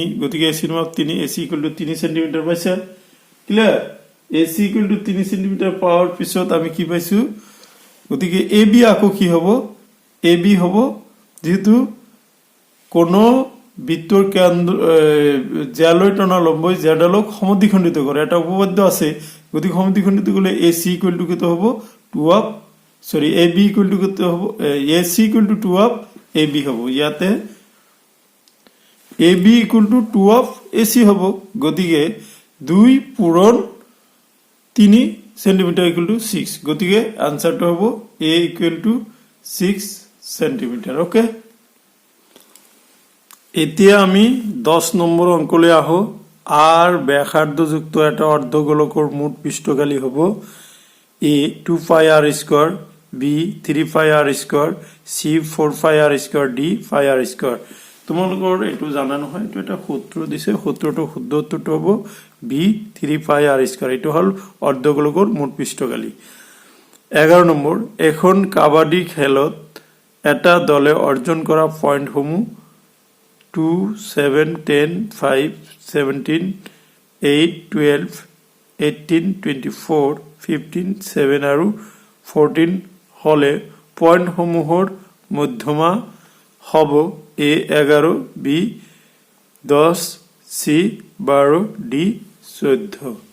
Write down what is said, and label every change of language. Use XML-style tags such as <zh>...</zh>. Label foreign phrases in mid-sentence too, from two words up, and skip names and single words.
<as>গতিকে এ সির মাপ 3,</as> <en>A C equal to 3 centimeter</en> <as>পাইছা। ক্লিয়ার?</as> <en>A C equal to 3 centimeter</en> <as>পাওয়ার পিছত আমি কি পাইছো গতিকে এ বি আকৌ কি হব এ বি হব যেহেতু কোনো বৃত্তর কেন্দ্র জ্যালৈ টনা লম্ব জেডালক সমদ্বিখণ্ডিত করে এটা উপপাদ্য আছে। গতিকে সমদ্বিখণ্ডিত করলে</as> <en>A C equal to</en> <as>কত হব</as> <en>2 of sorry A B equal to</en> <as>কত হব</as> <en>A C equal to 2 of A B</en> <as>হব। ইয়াতে</as> <en>A B equal to 2 of A C</en> <as>হব। গতিকে 2 পূরণ</as> <en>3 centimeter equal to 6.</en> <as>গতিকে আনসারটা হবো</as> <en>A equal to 6 centimeter.</en> <as>ওকে, এতিয়া আমি 10 নম্বৰ অঙ্কলৈ আহো। আর ব্যাসার্ধযুক্ত একটা অর্ধগোলকৰ মুঠ পৃষ্ঠকালি হব</as> <en>A 2 pi r square</en> <as>বি 3πr², চি 4πr², ডি 5r²। তোমালোকৰ এইটো জানা নহয়, এইটো এটা সূত্র দিছে, সূত্ৰটো শুদ্ধ উত্তৰটো হ'ব বি 3πr²। এইটো হল অৰ্ধগোলকৰ মুঠ পৃষ্ঠকালি। 11 নম্বৰ, এখন কাবাডী খেলত এটা দলে অৰ্জন কৰা পইণ্টসমূহ 2, 7, 10, 5, 17, 8, 12, 18, 24, 15, 7 আৰু 14 হলে পইণ্টসমূহৰ মধ্যমা হ'ব এ 11, বি 10, চি 12, ডি 14।</as>